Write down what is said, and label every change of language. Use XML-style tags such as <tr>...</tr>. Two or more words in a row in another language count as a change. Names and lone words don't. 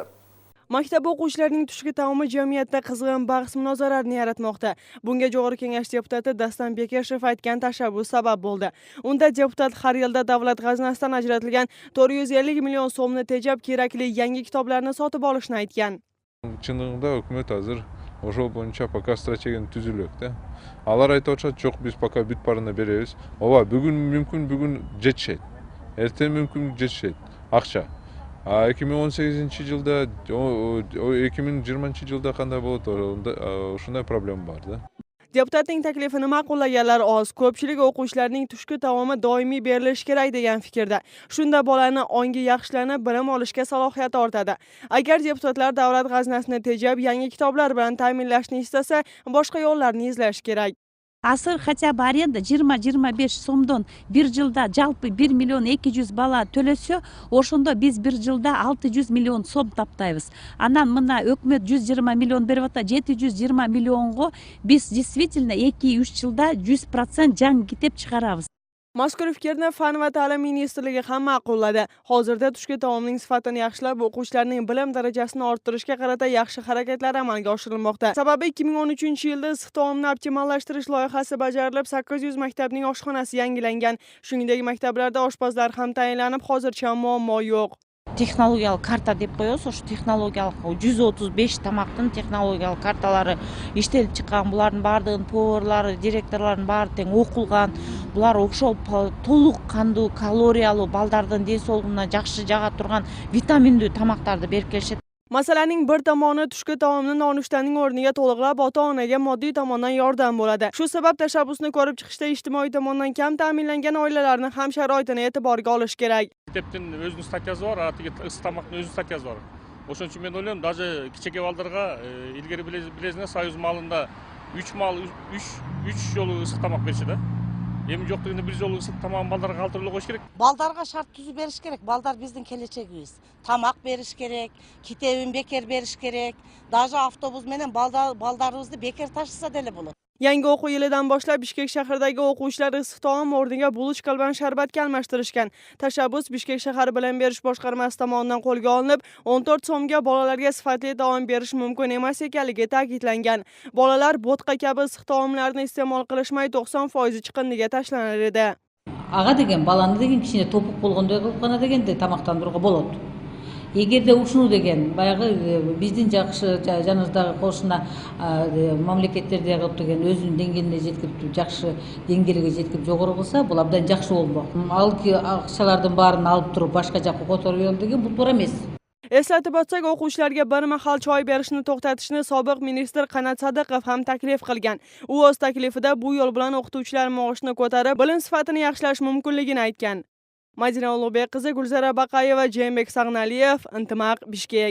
<uz>Maktab o'quvchilarining tushki taomi jamiyatda qizg'in bahs-munozaralarni yaratmoqda. Bunga Jo'g'ri Kengash deputati Dastan Bekeshev aytgan tashabbus sabab bo'ldi. Unda deputat har yilda davlat g'aznasidan ajratilgan 450 million so'mni tejab kerakli yangi kitoblarni sotib olishni aytgan.</uz> <ky>Чынында өкмөт азыр ошол боюнча пока стратегияны түзүлөк да. Алар айтып атышат, жок биз пока бүт барына беребиз. Ооба, бүгүн мүмкүн бүгүн жетишет. Эртең мүмкүн жетишет. Акча. 2018 жылда, 2020 жылда кандай болот, ушундай проблема бар да.</ky> <uz>Deputatning taklifini ma'qullaganlar oz. Ko'pchilik o'quvchilarning tushki taomi doimiy berilishi kerak degan fikrda. Shunda bolani ongi yaxshilanib, bilim olishga salohiyati ortadi. Agar deputatlar davlat g'aznasini tejab, yangi kitoblar bilan ta'minlashni istasa, boshqa yo'llarni izlash kerak.</uz> <ky>Asır</ky> <ru>хотя бы</ru> <ky>аренда 20-25 сомдон bir жылда жалпы 1 миллион 200 бала төлөсө, ошондо биз bir жылда 600 миллион сом таптайбыз. Анан мына өкмөт 120 миллион берип атат, 720 миллионго биз действительно 2-3 жылда 100% жаңы китеп чыгарабыз.</ky> <uz>Mazkur fikrni Fan va ta'lim ministrligi ham ma'qulladi. Hozirda tushki taomning sifatini yaxshilab, o'quvchilarning bilim darajasini orttirishga qarata yaxshi harakatlar amalga oshirilmoqda. Sababi 2013-yilda issiq taomni optimallashtirish loyihasi bajarilib, 800 maktabning oshxonasi yangilangan. Shuningdek, maktablarda oshpazlar ham tayinlanib, hozircha muammo yo'q.</uz> <ky>Технологиялық карта деп коебуз, ошо технологиялык 135 тамактын технологиялык карталары иштелип чыккан. Булардын баардыгын поварлары, директорлордун баары тең окулган. Булар ошол толук кандуу, калориялуу, балдардын ден соолугуна жакшы жага турган витаминдүү тамактарды берип келишет.</ky> <uz>Masalaning bir tomoni tushki taomni nonushtaning o'rniga to'liqlab ota-onaga moddiy tomondan yordam bo'ladi. Shu sabab tashabbusni ko'rib chiqishda ijtimoiy tomondan kam ta'minlangan oilalarning ham sharoitini e'tiborga olish kerak.</uz> <ky>Мектептин өзүнүн статьясы бар, атыгы ысык тамактын өзүнүн статьясы бар. Ошон үчүн мен ойлойм, даже кичеке балдарга илгери билесиңер, Союз малында 3 жолу ысык тамак бериши да. Эми жок дегенде бир жолу ысык тамагын балдарга калтырып коюш керек. Балдарга шарт түзүп бериш керек. Балдар биздин келечегибиз. Тамак бериш керек, китебин бекер бериш керек. Даже автобус менен балдарыбызды бекер ташыса деле болот.</ky> <uz>Yangi o'quv yilidan boshlab Bishkek shahridagi o'quvchilar issiq taom o'rniga bulochka bilan sharbatga almashtirishgan. Tashabbus Bishkek shahar bilim berish boshqarmasi tomonidan qo'lga olinib, 14 so'mga bolalarga sifatli taom berish mumkin emas ekanligi ta'kidlangan. Bolalar bo'tqa kabi issiq taomlarni iste'mol qilishmay 90% chiqindiga tashlanar edi.</uz> <ky>Ага деген баланы деген кичине топук болгондой кылып гана дегенде тамактандырууга болот. Эгерде ушуну деген баягы биздин жакшы жаныбыздагы кошуна мамлекеттердеги деген өзүнүн деңгээлине жеткирип, жакшы деңгээлге жеткирип жогору кылса, бул абдан жакшы болмок. Ал акчалардын баарын алып туруп башка жакка которуп деген бул туура эмес.</ky> <uz>Eslatib o'tsak, o'quvchilarga bir mahal choy berishni to'xtatishni sobiq ministr Qanat Sadiqov ham taklif qilgan. U o'z taklifida bu yo'l bilan o'qituvchilar maoshini ko'tarib, bilim sifatini yaxshilash mumkinligini aytgan. Madina Ulug'bek qizi Gulzara Baqayeva, Jembek Sag'naliyev, Intimaq, Bishkek.</uz>